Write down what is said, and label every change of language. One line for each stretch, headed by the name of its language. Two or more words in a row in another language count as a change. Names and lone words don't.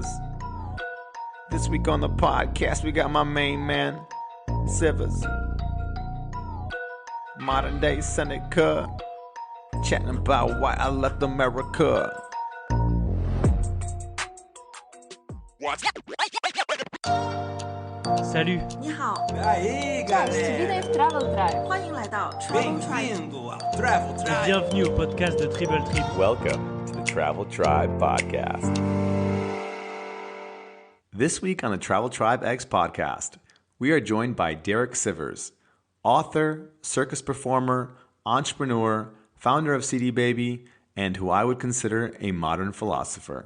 English: This week on the podcast, we got my main man, Sivers. Modern day Seneca, chatting about why I left America.
French: Salut.
Chinese: 你好
Portuguese: Aí, galera!
Chinese: Travel Drive，欢迎来到 Travel Drive。
Portuguese: Bem-vindo ao Travel Drive!
French: Bienvenue au podcast de Triple Trip.
English: Welcome to the Travel Tribe Podcast. This week on the Travel Tribe X podcast, we are joined by Derek Sivers, author, circus performer, entrepreneur, founder of CD Baby, and who I would consider a modern philosopher.